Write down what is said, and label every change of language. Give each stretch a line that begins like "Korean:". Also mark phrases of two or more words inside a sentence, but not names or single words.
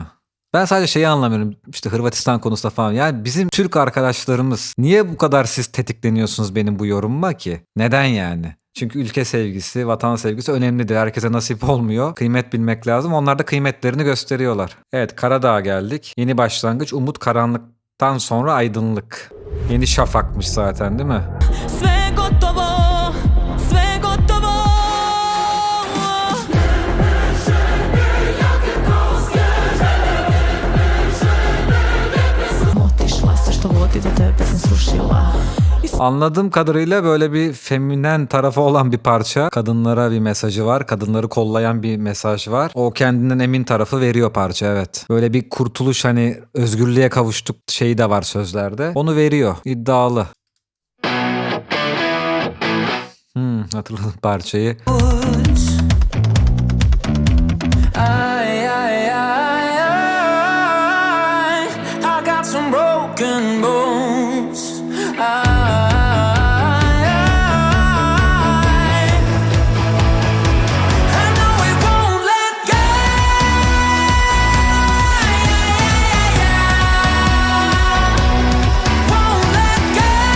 Turkish: Ben sadece şeyi anlamıyorum işte Hırvatistan konusunda falan. Yani bizim Türk arkadaşlarımız niye bu kadar siz tetikleniyorsunuz benim bu yorumuma ki? Neden yani? Çünkü ülke sevgisi, vatan sevgisi önemlidir. Herkese nasip olmuyor. Kıymet bilmek lazım. Onlar da kıymetlerini gösteriyorlar. Evet Karadağ'a geldik. Yeni başlangıç, umut karanlıktan sonra aydınlık. Yeni şafakmış zaten değil mi?
Serbian: Sve gotovo, sve gotovo. Otišla se što vodi do tebe sam srušila.
Turkish: Anladığım kadarıyla böyle bir feminen tarafı olan bir parça. Kadınlara bir mesajı var. Kadınları kollayan bir mesaj var. O kendinden emin tarafı veriyor parça evet. Böyle bir kurtuluş hani özgürlüğe kavuştuk şeyi de var sözlerde. Onu veriyor. İddialı. Hatırladım parçayı. Ay, ay, ay, ay.
English: I got some broken bones. Ay, ay, ay. I know it won't let go. Won't let go.